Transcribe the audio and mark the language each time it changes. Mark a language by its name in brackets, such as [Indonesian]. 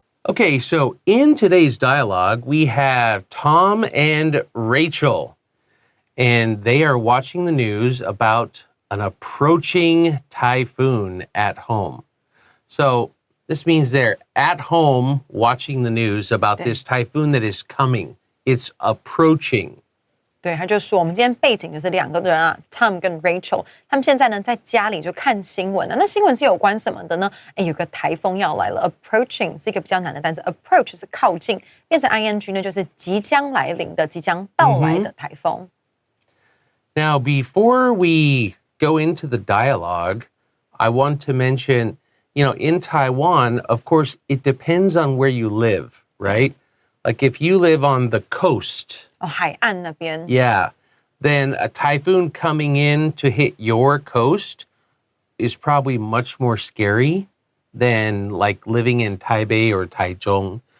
[English] Okay, so in today's dialogue, we have Tom and Rachel. And they are watching the news about an approaching typhoon at home. So this means they're at home watching the news about this typhoon that is coming. It's approaching. [Chinese] 对，他就说我们今天背景就是两个人啊 ，Tom 跟 Rachel， 他们现在呢在家里就看新闻啊。那新闻是有关什么的呢？有个台风要来了 ，approaching 是一个比较难的单词 ，approach 是靠近，变成 ing 呢就是即将来临的、即将到来的台风。 [English] Now, before we go into the dialogue, I want to mention, in Taiwan, of course, it depends on where you live, right? Like if you live on the coast. [Chinese] 海岸那边 [English] Yeah, then a typhoon coming in to hit your coast is probably much more scary than like living in Taipei or Taichung.